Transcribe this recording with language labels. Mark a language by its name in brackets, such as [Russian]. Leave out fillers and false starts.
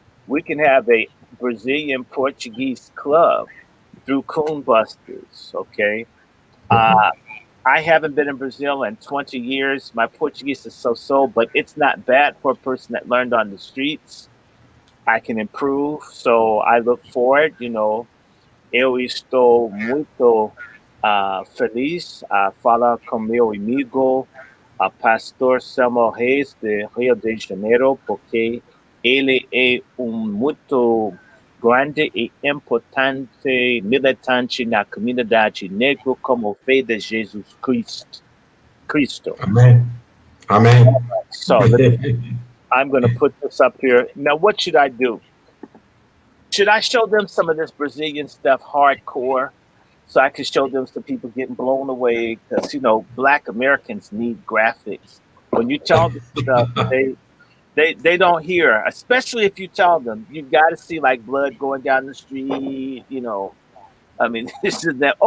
[English] We can have a Brazilian Portuguese club through Coonbusters. Okay. Uh, I haven't been in Brazil in 20 years. My Portuguese is so, but it's not bad for a person that learned on the streets. I can improve. So I look forward. [Portuguese] Eu estou muito feliz a falar com meu amigo, pastor Selmo Reis, de Rio de Janeiro, porque ele é muito grande e importante militante na comunidade negra como fé de Jesus Cristo. [English] Amen. Amen. So I'm going to put this up here. Now, what should I do? Should I show them some of this Brazilian stuff hardcore so I can show them some people getting blown away? Because, Black Americans need graphics. When you tell them stuff, they don't hear, especially if you tell them, you got to see like blood going down the street. I mean, this is that.